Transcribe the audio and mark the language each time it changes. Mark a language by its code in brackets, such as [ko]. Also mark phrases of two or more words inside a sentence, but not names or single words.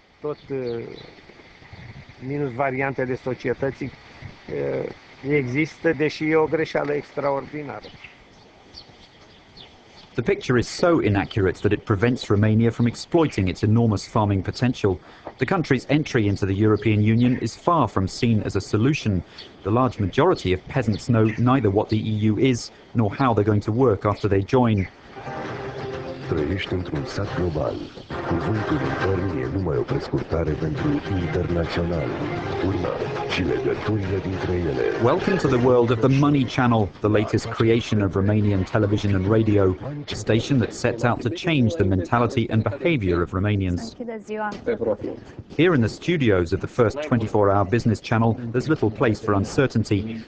[en] The picture is so inaccurate that it prevents Romania from exploiting its enormous farming potential. The country's entry into the European Union is far from seen as a solution. The large majority of peasants know neither what the EU is nor how they're going to work after they join. [ro] Trăiești într-un sat global. Cuvântul intern e numai o prescurtare pentru internațional. Una și legăturile dintre ele. [en] Welcome to the world of the Money Channel, the latest creation of Romanian television and radio, a station that sets out to change the mentality and behavior of Romanians. Here in the studios of the first 24-hour business channel, there's little place for uncertainty.